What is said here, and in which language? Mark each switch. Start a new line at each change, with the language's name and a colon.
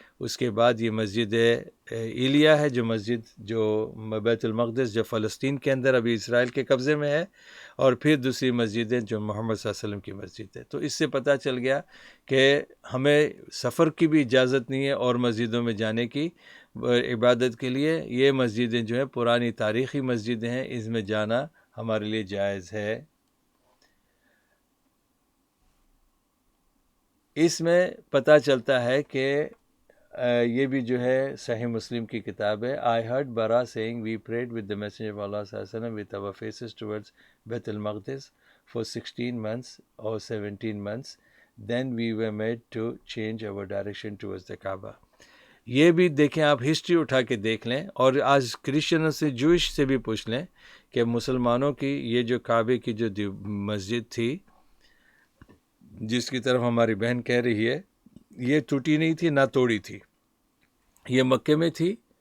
Urdu: اس کے بعد یہ مسجد ایلیا ہے، جو مسجد جو بیت المقدس جو فلسطین کے اندر ابھی اسرائیل کے قبضے میں ہے، اور پھر دوسری مسجد ہے جو محمد صلی اللہ علیہ وسلم کی مسجد ہے. تو اس سے پتہ چل گیا کہ ہمیں سفر کی بھی اجازت نہیں ہے اور مسجدوں میں جانے کی عبادت کے لیے. یہ مسجدیں جو ہیں پرانی تاریخی مسجدیں ہیں، اس میں جانا ہمارے لیے جائز ہے. اس میں پتہ چلتا ہے کہ یہ بھی جو ہے صحیح مسلم کی کتاب ہے.
English: I heard Bara saying we prayed with the Messenger of Allah صلی اللہ علیہ وسلم with our faces towards Beit al-Maqdis for 16 months or 17 months. Then we were made to change our direction towards the Kaaba.
Urdu: یہ بھی دیکھیں، آپ history اٹھا کے دیکھ لیں، اور آج کرسچنوں سے جوئش سے بھی پوچھ لیں کہ مسلمانوں کی یہ جو کعبے کی جو مسجد تھی جس کی طرف ہماری بہن کہہ رہی ہے، یہ ٹوٹی نہیں تھی نہ توڑی تھی، یہ مکے میں تھی.